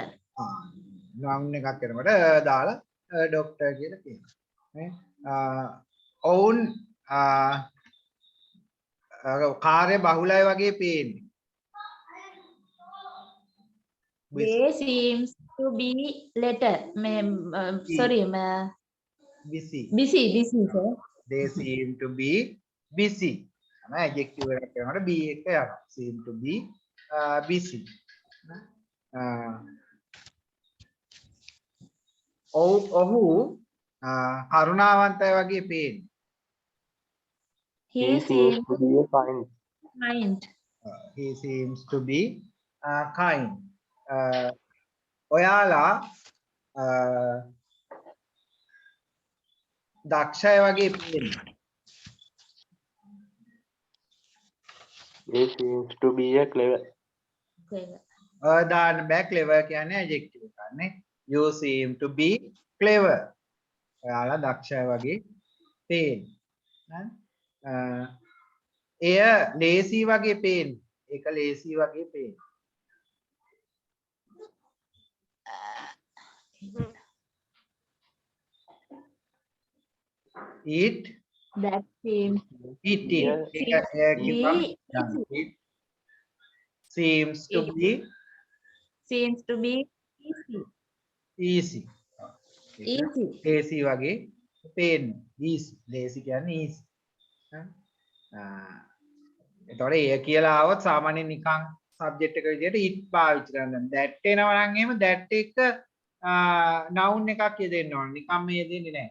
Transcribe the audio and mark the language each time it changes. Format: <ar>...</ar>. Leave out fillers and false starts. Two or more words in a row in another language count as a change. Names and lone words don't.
<si>noun එකක් කරනකොට දාලා doctor කියලා කියනවා. නේ? ඔවුන් කාර්ය බහුලයි වගේ පේන්නේ.</si> <en>they seems to be busy sir. they seem to be busy. adjective</en> <si>එකක් කරනකොට</si> <en>be</en> <si>එක යනවා.</si> <en>seem to be busy.</en> <si>ඔහු කරුණාවන්තයි වගේ පේන්නේ.</si> <en>he seems to be kind. he seems to be kind.</en> <si>ඔයාලා දක්ෂයි වගේ පේන්නේ.</si> <en>he seems to be a clever.</en> <si>දාන්න බෑ clever කියන්නේ adjective එකක් නේ.</si> <en>you seem to be clever.</en> <si>ඔයාලා දක්ෂයි වගේ පේන්නේ. එය lazy වගේ පේන්නේ. ඒක lazy වගේ පේන්නේ.</si> <en>it that seems it seems to be easy.</en> <si>easy වගේ පේන්නේ. easy lazy කියන්නේ easy. එතකොට එය කියලා આવොත් සාමාන්‍යයෙන් නිකන් subject එක විදිහට it පාවිච්චි කරනවා. that එනවා නම් එහෙම that එක noun එකක් යෙදෙන්න ඕන. නිකම් මේ යෙදෙන්නේ නැහැ.</si>